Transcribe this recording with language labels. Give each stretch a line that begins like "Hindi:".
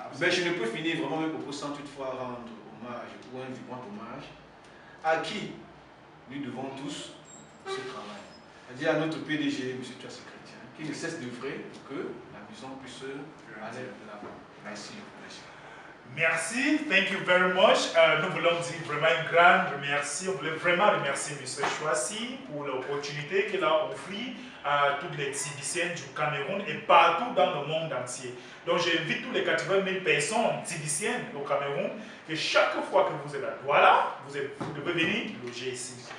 French: Mais je ne peux finir vraiment mes propos sans toutefois rendre hommage ou un vibrant hommage à qui nous devons tous ce travail. C'est-à-dire à notre PDG, M. Thiassé Chrétien, qui ne cesse d'œuvrer pour que la maison puisse aller de l'avant. Merci.
English: Merci, thank you very much.
French: Nous voulons dire vraiment un grand merci. On voulait vraiment remercier M. Chouassi pour l'opportunité qu'il a offert à toutes les Tibiciennes du Cameroun et partout dans le monde entier. Donc j'invite tous les 80 000 personnes tibiciennes au Cameroun que chaque fois que vous êtes à Douala, vous devez venir loger ici.